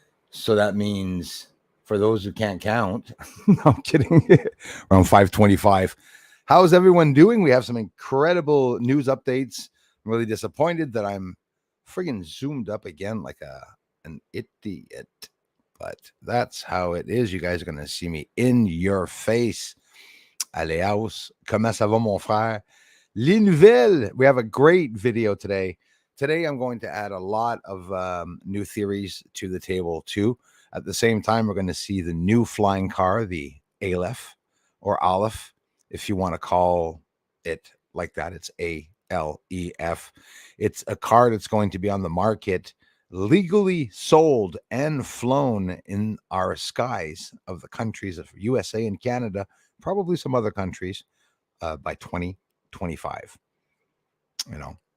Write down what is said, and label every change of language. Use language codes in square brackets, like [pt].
[en] So that means for those who can't count, no, I'm kidding, around 5:25. How's everyone doing? We have some incredible news updates. I'm really disappointed that I'm friggin' zoomed up again like an idiot. But that's how it is. You guys are going to see me in your face. [fr] Aleos, comment ça va, mon frère? Les nouvelles. [en] We have a great video today. Today, I'm going to add a lot of new theories to the table, too. At the same time, we're going to see the new flying car, the Alef, or Alef, if you want to call it like that. It's ALEF. It's a car that's going to be on the market, legally sold and flown in our skies of the countries of USA and Canada, probably some other countries, by 2025. You know.